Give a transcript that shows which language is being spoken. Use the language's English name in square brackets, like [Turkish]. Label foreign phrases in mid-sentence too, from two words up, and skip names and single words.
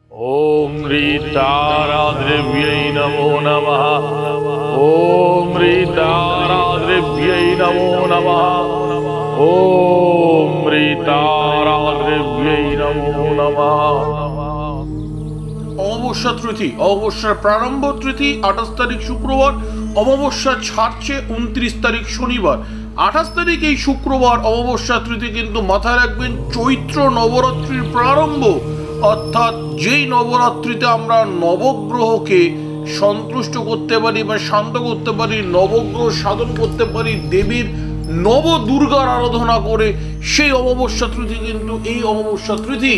[Sanskrit] ओम ह्रीताराद्रव्यै नमो नमः। ओम ह्रीताराद्रव्यै नमो नमः। ओम ह्रीताराद्रव्यै नमो नमः। [Bangla] অমাবস্যা তিথি, অমাবস্যার প্রারম্ভ তিথি 28 তারিখ শুক্রবার, অমাবস্যা ছাড়ছে 29 তারিখ শনিবার। 28 তারিখ এই শুক্রবার অমাবস্যা তিথি, কিন্তু মাথায় রাখবেন চৈত্র নবরাত্রির প্রারম্ভ, অর্থাৎ যেই নবরাত্রিতে আমরা নবগ্রহকে সন্তুষ্ট করতে পারি বা শান্ত করতে পারি, নবগ্রহ সাধন করতে পারি দেবীর নব দুর্গার আরাধনা করে, সেই অমাবস্যা তিথি কিন্তু এই অমাবস্যা তিথি।